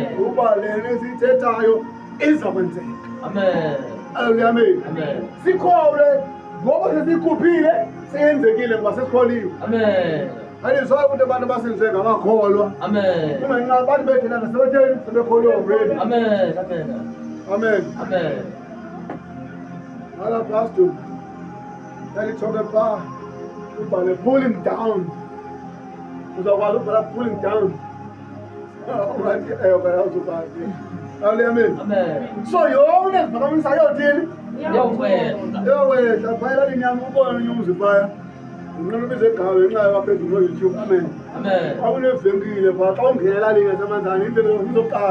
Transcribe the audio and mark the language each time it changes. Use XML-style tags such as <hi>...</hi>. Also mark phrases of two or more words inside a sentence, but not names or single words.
<xh>ukuba le nto esiyithethayo izakwenzeka. Amen. Hallelujah. Amen. Amen. Sikholwe ngoba sesikhuphile seyenzekile ngoba sesikholiwe. Amen. Ayizwayo ukuthi abantu abasenziwe ngabakholwa. Amen. Kungenxa abantu bethu lana sebetheni sebekholiwe already. Amen. Amen. Amen. Amen. Hala pastor. Yalithoka pha ubhale</xh> <en>pulling down.</en> <xh>Uzakwazi ukubhala</xh> <en>pulling down.</en> <xh>Ungathi phela uzobhala. Hallelujah. Amen. So yonke esiphakamisayo yothini? Yawehla. Yawehla phela linyama ubona inyuzi phaya. Unqono bezegawe ngenxa yabaphezulu no-YouTube. Amen. Amen. Akunevenkile pha xa ungena elalini yasemanzana indlela yokuqala.</xh>